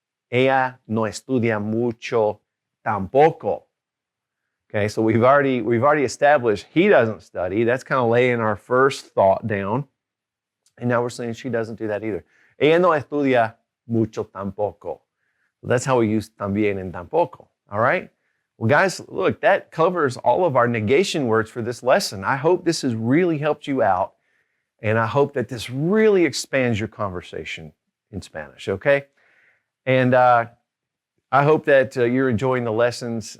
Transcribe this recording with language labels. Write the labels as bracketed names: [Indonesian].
[Spanish] Ella no estudia mucho tampoco. [English] Okay, so we've already established he doesn't study. That's kind of laying our first thought down. And now we're saying she doesn't do that either. [Spanish] Ella no estudia mucho tampoco. [English] That's how we use también and tampoco. All right? Well, guys, look, that covers all of our negation words for this lesson. I hope this has really helped you out, and I hope that this really expands your conversation in Spanish, okay? And I hope that you're enjoying the lessons.